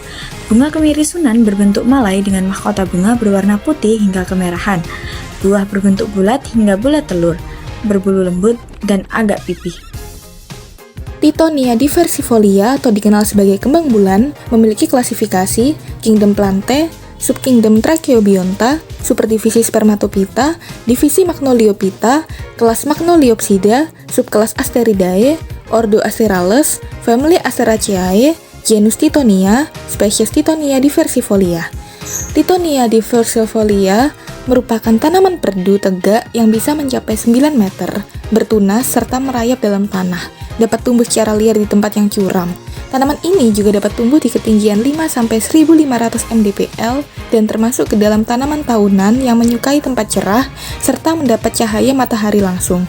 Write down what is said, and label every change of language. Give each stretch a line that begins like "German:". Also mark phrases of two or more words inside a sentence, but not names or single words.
Indonesian: Bunga kemiri Sunan berbentuk malai dengan mahkota bunga berwarna putih hingga kemerahan. Buah berbentuk bulat hingga bulat telur, berbulu lembut dan agak pipih. Tithonia diversifolia atau dikenal sebagai kembang bulan memiliki klasifikasi Kingdom Plantae, subkingdom Tracheobionta, superdivisi Spermatophyta, divisi Magnoliophyta, kelas Magnoliopsida, subkelas Asteridae, ordo Asterales, famili Asteraceae, genus Tithonia, spesies Tithonia diversifolia. Tithonia diversifolia merupakan tanaman perdu tegak yang bisa mencapai 9 meter, bertunas serta merayap dalam tanah, dapat tumbuh secara liar di tempat yang curam. Tanaman ini juga dapat tumbuh di ketinggian 5-1500 mdpl dan termasuk ke dalam tanaman tahunan yang menyukai tempat cerah serta mendapat cahaya matahari langsung.